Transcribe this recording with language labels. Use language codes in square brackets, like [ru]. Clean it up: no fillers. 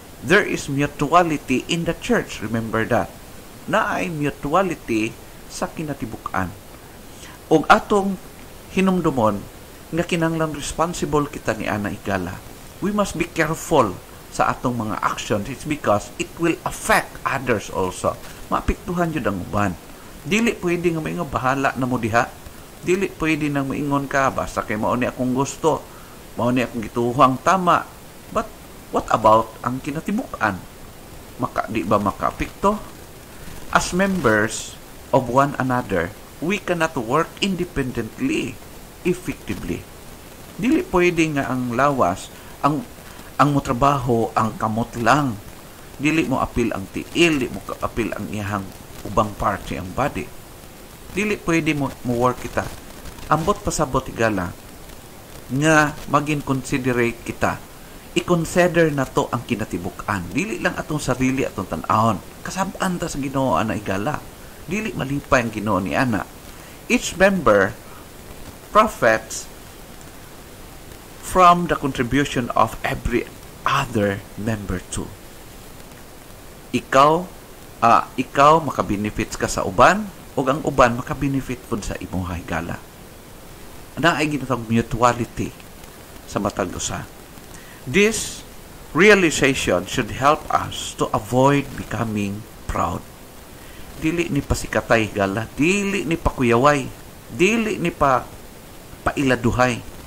[en] There is mutuality in the church. Remember that. [ceb] Naay mutuality sa kinatibuk-an. Og atong hinumdumon nga kinahanglan responsible kita ni ana igala. [en] We must be careful [ceb] sa atong mga [en] actions. It's because it will affect others also. [ceb] Maapektuhan jud ang uban. Dili pwede nga maingon bahala na mo diha. Dili pwede nang maingon ka basta kay mao ni akong gusto. Mao ni akong gituhang tama. [en] But what about [ceb] ang kinatibuk-an? Di ba makaapekto? [en] As members of one another, we cannot work independently, effectively. [ceb] Dili pwede nga ang lawas, ang mo trabaho, ang kamot lang. Dili mo apil ang tiil, dili mo apil ang iyang ubang parte ang body. Dili pwede mo work kita. Ambot pasabot igala nga maging considerate kita. I-consider na to ang kinatibuk-an. Dili lang atong sarili atong tan-ahon. Kasabaan ta sa Ginoo ana igala. Dili malipay ang Ginoo ni ana. [en] Each member profits from the contribution of every other member too. [ceb] Ikaw makabenefits ka sa uban ug ang uban makabenefit pud sa imong higala. Ana ay ginatawag mutuality sa matag usa. [en] This realization should help us to avoid becoming proud. [ceb] Dili ni pasikatay higala, dili ni pakuyaway, dili ni pailaduhay.